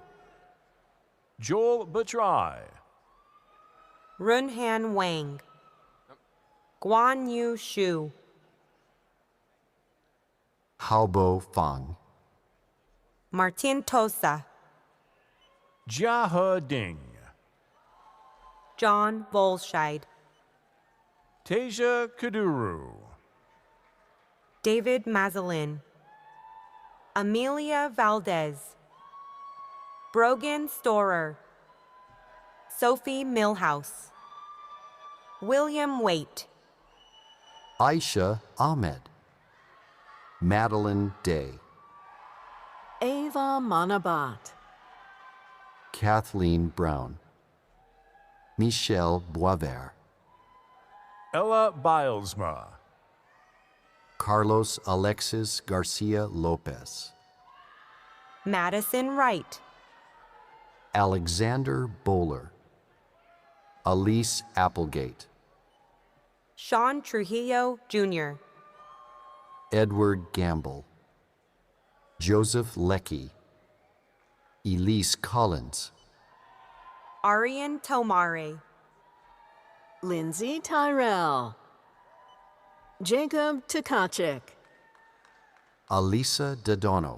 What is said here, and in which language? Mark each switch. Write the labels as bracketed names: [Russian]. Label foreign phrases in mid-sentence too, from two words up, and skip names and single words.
[English] Joel Batrai, Runhan Wang, Guan Yu Shu, Haobo Fang, Martin Tosa, Jia He Ding, John Volscheid, Tasia Kaduru, David Mazalin, Amelia Valdez, Brogan Storer, Sophie Millhouse, William Waite, Aisha Ahmed, Madeline Day, Ava Manabat, Kathleen Brown, Michelle Boisvert, Ella Bilesma, Carlos Alexis Garcia Lopez, Madison Wright, Alexander Bowler, Elise Applegate, Sean Trujillo Jr., Edward Gamble, Joseph Leckie, Elise Collins, Arian Tomare, Lindsay Tyrell, Jacob Tukachik, Alisa Dodono,